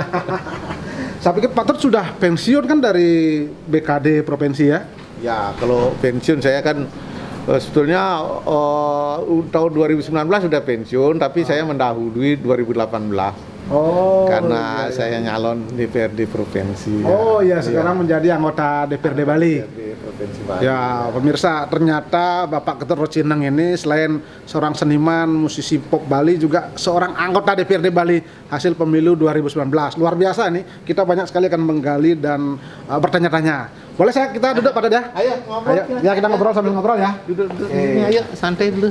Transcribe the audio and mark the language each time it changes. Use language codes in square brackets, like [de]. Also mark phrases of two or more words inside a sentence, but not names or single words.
[id] Saya pikir Pak Tut sudah pensiun kan dari BKD provinsi ya? Ya, kalau pensiun saya kan sebetulnya tahun 2019 sudah pensiun, tapi saya mendahului 2018. Karena saya nyalon DPRD provinsi. Sekarang menjadi anggota DPRD Bali. Provinsi Bali. Ya, pemirsa, ternyata Bapak Ketut Rocineng ini selain seorang seniman, musisi pop Bali, juga seorang anggota DPRD Bali hasil pemilu 2019. Luar biasa nih, kita banyak sekali akan menggali dan bertanya-tanya. Boleh kita duduk Pak Tut ya? Ayo ngobrol. Ya, kita ngobrol sambil ngobrol ya. Duduk ini, ayo santai dulu.